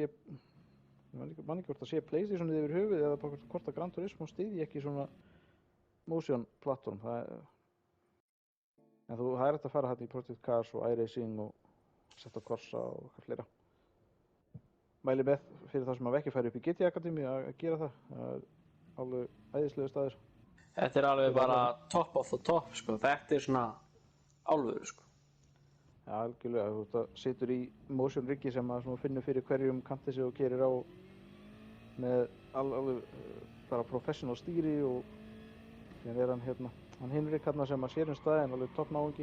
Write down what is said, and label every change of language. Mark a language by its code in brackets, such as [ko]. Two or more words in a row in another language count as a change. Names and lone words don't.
[is] Man ekki hvort það sé PlayStation yfir höfuð eða hvort að Gran Turismo styðji ekki svona [en] motion platform. [is] En það er hægt að fara hérna í Project Cars og iRacing og Assetto Corsa og eitthvað fleira. Mæli með fyrir það sem hafa ekki farið upp í GT Akademíu að gera það. Það er alveg æðislegu staður. Þetta er alveg bara [en] top of the top, [is] sko. Þetta er svona alvöru, sko. Já, algjörlega. Þú situr í motion riggi sem að finnur fyrir hverjum kanti sig og keyrir á með alveg bara professional stýri, og síðan er hann Hinrik sem að sér staðinn, alveg topp náungi.